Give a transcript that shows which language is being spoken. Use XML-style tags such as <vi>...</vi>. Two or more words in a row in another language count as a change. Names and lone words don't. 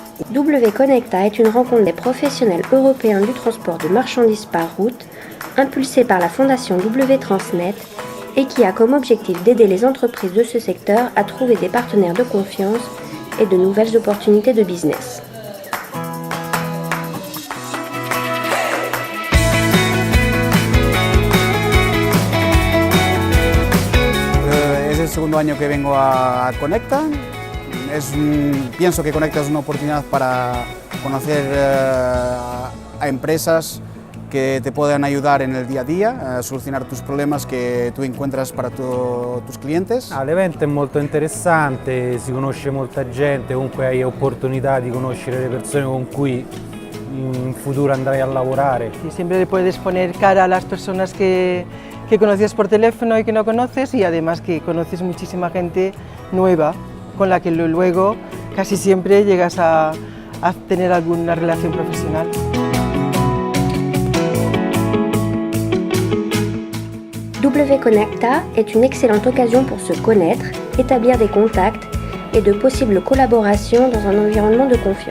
<fr>W Connecta est une rencontre des professionnels européens du transport de marchandises par route, impulsée par la fondation W Transnet et qui a comme objectif d'aider les entreprises de ce secteur à trouver des partenaires de confiance et de nouvelles opportunités de business.</fr> <es>Es el segundo año que vengo a Connecta. Pienso que Connecta es una oportunidad para conocer a empresas que te puedan ayudar en el día a día, a solucionar tus problemas que tú encuentras para tus clientes.</es> <it>L'evento è molto interessante, si conosce molta gente, comunque hai opportunità di conoscere le persone con cui in futuro andrai a lavorare.</it> <es>Y siempre le puedes poner cara a las personas que conoces por teléfono y que no conoces, y además que conoces muchísima gente nueva con la que luego casi siempre llegas a tener alguna relación profesional.</es> <fr>W Connecta est une excellente occasion pour se connaître, établir des contacts et de possibles collaborations dans un environnement de confiance.</fr>